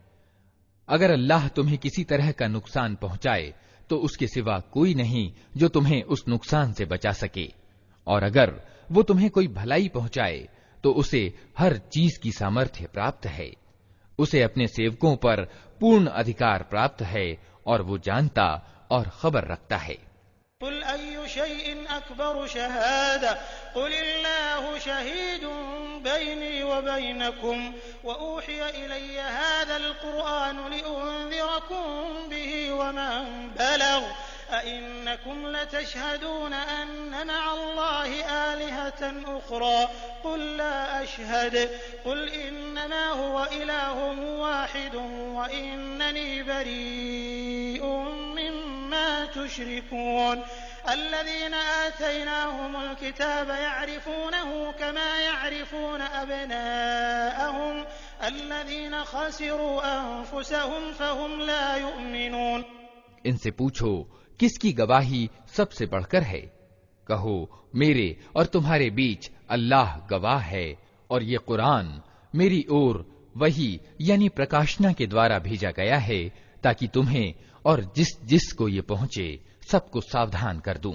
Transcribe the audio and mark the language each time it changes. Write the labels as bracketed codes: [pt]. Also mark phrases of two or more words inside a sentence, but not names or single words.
[hi] अगर अल्लाह तुम्हें किसी तरह का नुकसान पहुंचाए तो उसके सिवा कोई नहीं जो तुम्हें उस नुकसान से बचा सके, और अगर वो तुम्हें कोई भलाई पहुंचाए तो उसे हर चीज की सामर्थ्य प्राप्त है। उसे अपने सेवकों पर पूर्ण अधिकार प्राप्त है और वो जानता और खबर रखता है। [ar] قل أي شيء أكبر شهادة قل الله شهيد بيني و وبينكم وأوحي إلي هذا القرآن لأنذركم به ومن بلغ أئنكم لتشهدون أن مع الله آلهة أخرى قل لا أشهد قل إنما هو إله واحد وإنني بريء مما تشركون. الذين آتيناهم الكتاب يعرفونه كما يعرفون أبناءهم الذين خسروا أنفسهم فهم لا يؤمنون। [hi] इनसे पूछो, किसकी गवाही सबसे बढ़कर है? कहो, मेरे और तुम्हारे बीच अल्लाह गवाह है और ये कुरान मेरी ओर वही यानी प्रकाशना के द्वारा भेजा गया है ताकि तुम्हें और जिस को ये पहुंचे सबको सावधान कर दूं।